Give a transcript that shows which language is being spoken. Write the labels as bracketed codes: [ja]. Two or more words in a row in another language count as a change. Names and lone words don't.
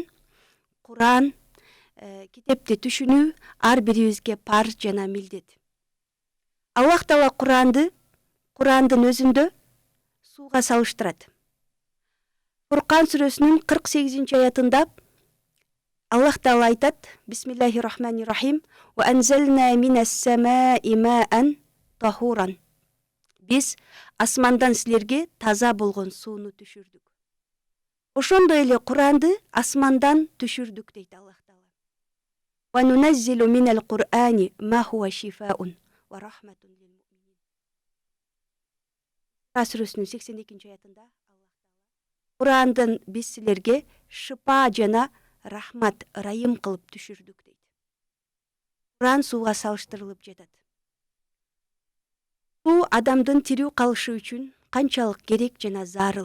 [ky] Куран китепти түшүнүү ар бирибизге парз жана милдет. Аллах таала Курандын өзүндө сууга салыштырат. Фуркан сүрөсүнүн 48 аятында Аллах таала айтат: [ar] بسم الله الرحمن الرحيم. وأنزلنا من السماء ماء طهورا. [ky] Биз асмандан силерге таза болгон сууну түшүрдүк. Ошондой эле Куранды асмандан түшүрдүк дейт Аллах таала. [ar] وننزل من القرآن ما هو شفاء ورحمة للمؤمنين. [ky] Сүрөсүнүн 82 аятында Аллах таала Курандан биз силерге шыпа жана рахмат, райым кылып түшүрдүк дейт. Куран сууга салыштырылып жатат. Суу адамдын тирүү калышы үчүн канчалык керек жана зарыл.